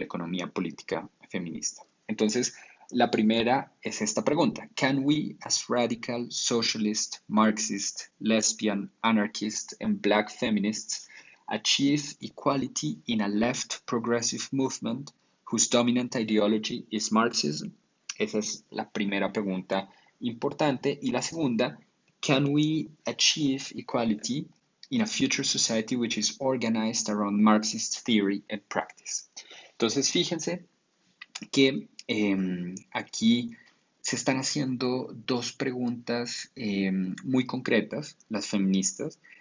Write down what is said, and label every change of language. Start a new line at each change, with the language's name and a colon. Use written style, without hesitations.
Spanish: De la economía política feminista. Entonces, la primera es esta pregunta.
English: Can we, as radical, socialist, Marxist, lesbian, anarchist, and black feminists, achieve equality in a left progressive movement whose dominant ideology is Marxism?
Spanish: Esa es la primera pregunta importante. Y la segunda,
English: can we achieve equality in a future society which is organized around Marxist theory and practice?
Spanish: Entonces, fíjense que aquí se están haciendo dos preguntas muy concretas, las feministas.